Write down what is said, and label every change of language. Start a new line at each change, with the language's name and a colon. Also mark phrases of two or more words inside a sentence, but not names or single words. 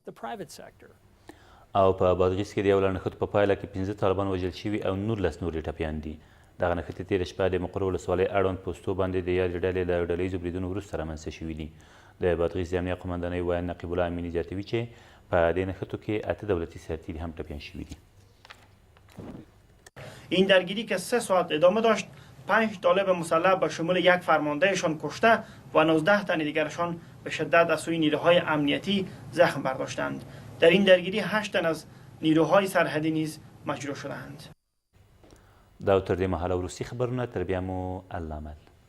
Pashto: او په بادغیس کې د یو لړ نښتو په پایله کې 15 طالبان وژل شوي او 19 نور ټپیان دي. دغه نښتې تېره شپه د مقر ولسوالۍ اړوند پوستو باندې د یادې ډلې له ډلهییزو بریدونو وروسته رامنځته شوي دي. د بادغیس د امنیه قماندانۍ ویاند نقیب الله امیني زیاتوي چې په دې نښتو کې 8 دولتي سرتیري هم ټپیان شوي دي.
Persian: این درگیری که 3 ساعت ادامه داشت 5 طالب مسلح به شمول یک فرماندهشان کشته و 19 تن دیگرشان به شدت از سوی نیروهای امنیتی زخم برداشتند. در این درگیری 8 تن از نیروهای سرحدی نیز مجروح شدند.
Pashto: دا تر دې مهاله وروستي خبرونه، تر بیا مو الله مل.